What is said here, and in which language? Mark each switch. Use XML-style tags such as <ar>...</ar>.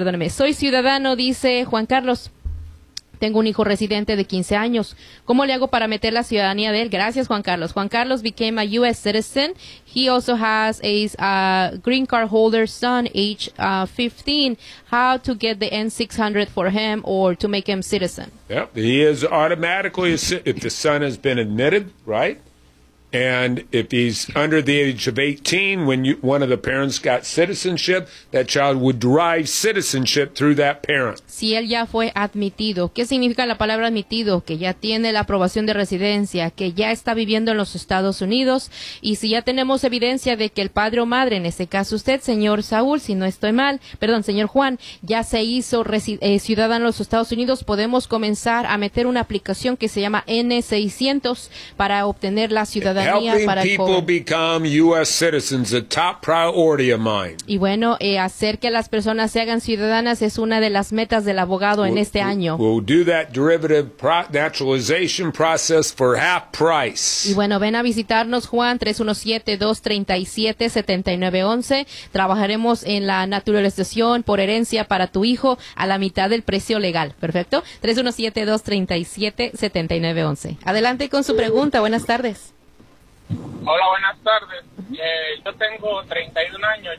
<es>Soy ciudadano, dice Juan Carlos. Tengo un hijo residente de 15 años. ¿Cómo le hago para meter la ciudadanía de él? Gracias,</es> <en>Juan Carlos. Juan Carlos became a U.S. citizen. He also has a green card holder son, age 15. How to get the N-600 for him or to make him citizen? Yep, he is automatically, if the son has been admitted, right? And if he's under the age of 18, when one of the parents got citizenship, that child would derive citizenship through that parent.</en> <es>Si él ya fue admitido, ¿qué significa la palabra admitido? Que ya tiene la aprobación de residencia, que ya está viviendo en los Estados Unidos. Y si ya tenemos evidencia de que el padre o madre, en ese caso usted, señor Saúl, si no estoy mal, perdón, señor Juan, ya se hizo ciudadano en los Estados Unidos, podemos comenzar a meter una aplicación que se llama N-600 para obtener la ciudadanía.</es> <en>Helping people become U.S. citizens is a top priority of mine.</en> <es>Y bueno, hacer que las personas se hagan ciudadanas es una de las metas del abogado en este año.</es> <en>We'll do that derivative naturalization process for half price.</en> <es>Y bueno, ven a visitarnos, Juan, 317-237-7911. Trabajaremos en la naturalización por herencia para tu hijo a la mitad del precio legal. ¿Perfecto? 317-237-7911. Adelante con su pregunta. Buenas tardes. Hola, buenas tardes. Yo tengo 31 años.</es>